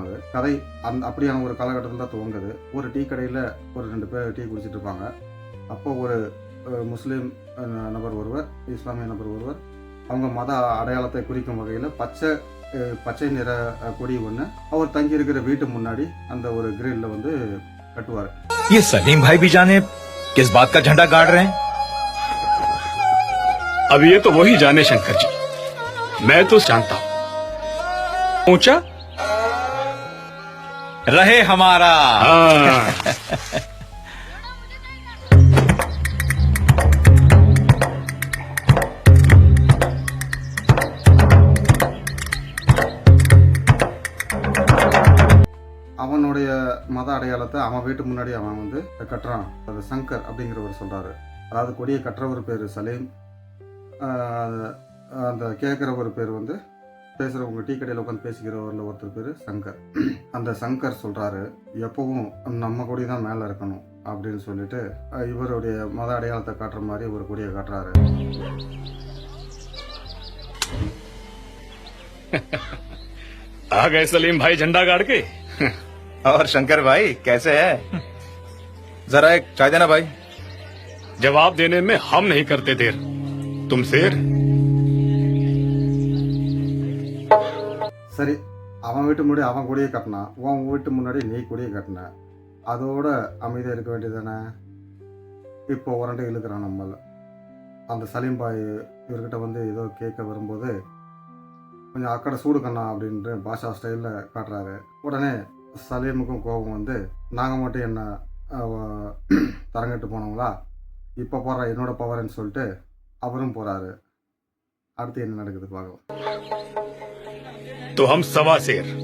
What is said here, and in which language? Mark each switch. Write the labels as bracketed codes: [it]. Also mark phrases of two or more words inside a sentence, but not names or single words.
[ta] அது கதை அப்படியான ஒரு காலகட்டத்தில் தான் துவங்குது. ஒரு டீ கடையில் ஒரு 2 பேர் டீ குடிச்சிட்டு இருப்பாங்க. அப்போ ஒரு முஸ்லீம் நபர் ஒருவர், இஸ்லாமிய நபர் ஒருவர், அவங்க மத அடையாளத்தை குறிக்கும் வகையில் பச்சை நிற கொடி ஒன்று அவர் தங்கி இருக்கிற வீட்டு முன்னாடி அந்த ஒரு கிரில்ல வந்து கட்டுவார். [hi] ये सलीम भाई भी जाने किस बात का झंडा गाड़ रहे हैं? अब ये तो वही जाने शंकर जी, मैं तो जानता हूं। ऊंचा रहे हमारा। [ta] அவனுடைய மத அடையாளத்தை அவன் வீட்டு முன்னாடி அவன் வந்து கட்டுறான். அது சங்கர் அப்படிங்கிறவர் சொல்றாரு. அதாவது கொடியை கட்டுறவர் பேர் சலீம், அந்த கேட்குறவர் பேர் வந்து பேசுகிறவங்க டீ கடையில் உட்காந்து பேசிக்கிறவரில் ஒருத்தர் பேர் சங்கர். அந்த சங்கர் சொல்கிறாரு, எப்பவும் நம்ம கொடி தான் மேலே இருக்கணும் அப்படின்னு சொல்லிட்டு இவருடைய மத அடையாளத்தை காட்டுற மாதிரி ஒரு கொடியை காட்டுறாரு. [hi] आ गए सलीम भाई झंडा गाड़ के। और शंकर भाई कैसे है? जरा एक चाय देना भाई। जवाब देने में हम नहीं करते देर, तुम शेर। [ta] சரி, அவன் வீட்டு முன்னாடி அவன் கொடியை கட்டினா, உன் வீட்டு முன்னாடி நீ கொடியை கட்டின, அதோட அமைதியாக இருக்க வேண்டியதானே? இப்போ உரண்டை இழுக்கிறான் நம்மள. அந்த சலீம் பாய் இவர்கிட்ட வந்து ஏதோ கேட்க வரும்போது, கொஞ்சம் [te] అక్కడ చూడు కన్నా [ta] அப்படின்ட்டு பாஷா ஸ்டைலில் காட்டுறாரு. உடனே சலீமுக்கும் கோபம் வந்து, நாங்கள் மட்டும் என்ன தரங்கிட்டு போனவங்களா, இப்போ போடுற என்னோட பவர்ன்னு சொல்லிட்டு அவரும் போகிறாரு. அடுத்து என்ன நடக்குது பார்க்கலாம். [hi] तो हम सवा शेर,